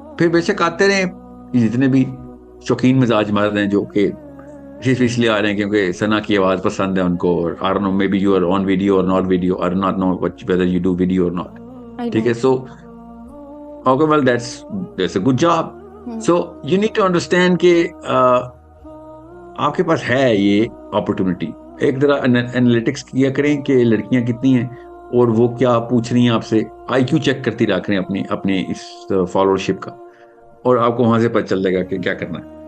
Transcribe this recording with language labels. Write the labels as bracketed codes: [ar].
[ur] پھر بے شک آتے رہے جتنے بھی شوقین مزاج مرد ہیں جو کہ صرف اس لیے آ رہے ہیں کیونکہ ثنا کی آواز پسند ہے ان کو, اور [en] I don't know, maybe you are on video or not video, or not know whether you do video or not. [ur] ٹھیک ہے, [en] so okay, well that's a good job. So you need to understand [ur] کہ آپ کے پاس ہے یہ opportunity. ایک ذرا analytics کیا کریں کہ لڑکیاں کتنی ہیں اور وہ کیا پوچھ رہی ہیں آپ سے, آئی کیو چیک کرتی رہا کریں اپنی اس فالوورشپ کا, اور آپ کو وہاں سے پتہ چل جائے گا کہ کیا کرنا ہے.